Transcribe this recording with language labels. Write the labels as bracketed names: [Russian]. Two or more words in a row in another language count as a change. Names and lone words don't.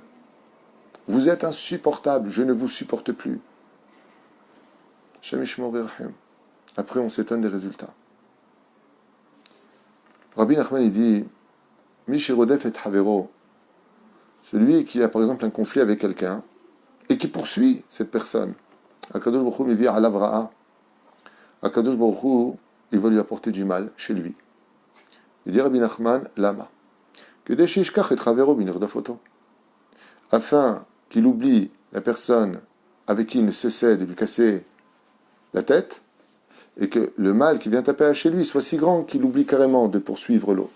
[French] Vous êtes insupportable, je ne vous supporte plus. Après, on s'étonne des résultats. Rabbi Nachman, il dit, [Hebrew] מי שרודף את חברו, [French] celui qui a par exemple un conflit avec quelqu'un et qui poursuit cette personne. [Hebrew] הקדוש ברוך הוא מביא עליו רעה. הקדוש ברוך הוא, [French] il va lui apporter du mal chez lui. Il dit Rabbi Nachman, lama. Afin qu'il oublie la personne avec qui il ne cessait de lui casser la tête, et que le mal qui vient taper chez lui soit si grand qu'il oublie carrément de poursuivre l'autre.